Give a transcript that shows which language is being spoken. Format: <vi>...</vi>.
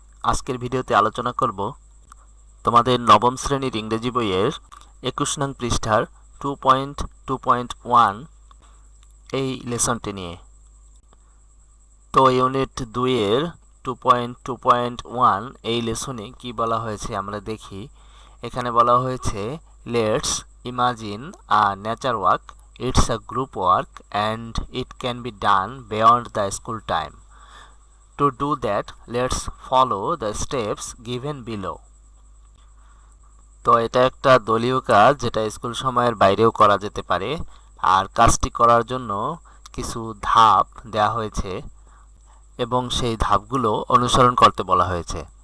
<bn>আজকের ভিডিওতে আলোচনা করব তোমাদের নবম শ্রেণীর ইংরেজি বইয়ের 21 নং পৃষ্ঠার 2.2.1 এই লেসনটি নিয়ে। তো ইউনিট 2 এর 2.2.1 এই লেসনে কি বলা হয়েছে আমরা দেখি। এখানে বলা হয়েছে</bn> <en>Let's imagine a nature walk. It's a group work and it can be done beyond the school time. To do that, let's follow the steps given below.</en> <bn>তো এটা একটা দলীয় কাজ যেটা স্কুল সময়ের বাইরেও করা যেতে পারে। আর কাজটি করার জন্য কিছু ধাপ দেয়া হয়েছে এবং সেই ধাপগুলো অনুসরণ করতে বলা হয়েছে।</bn>